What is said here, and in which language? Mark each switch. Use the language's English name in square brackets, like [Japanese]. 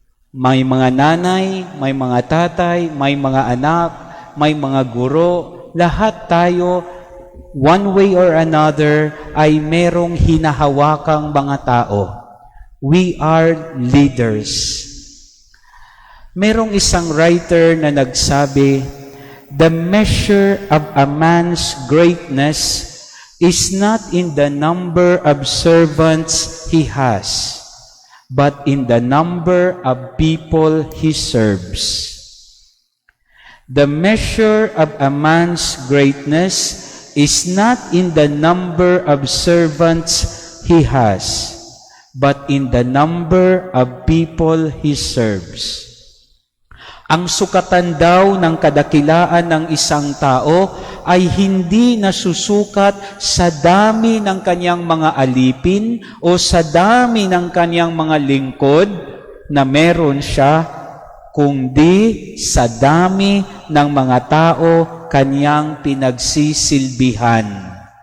[Filipino] May mga nanay, may mga tatay, may mga anak, may mga guro, lahat tayo, [English] one way or another, [Filipino] ay merong hinahawakang mga tao. [English] We are leaders. [Filipino] Merong isang writer na nagsabi, [English] "The measure of a man's greatness is not in the number of servants he has, but in the number of people he serves." The measure of a man's greatness is not in the number of servants he has, but in the number of people he serves. [Filipino] Ang sukatan daw ng kadakilaan ng isang tao ay hindi nasusukat sa dami ng kanyang mga alipin o sa dami ng kanyang mga lingkod na meron siya, kundi sa dami ng mga tao kanyang pinagsisilbihan.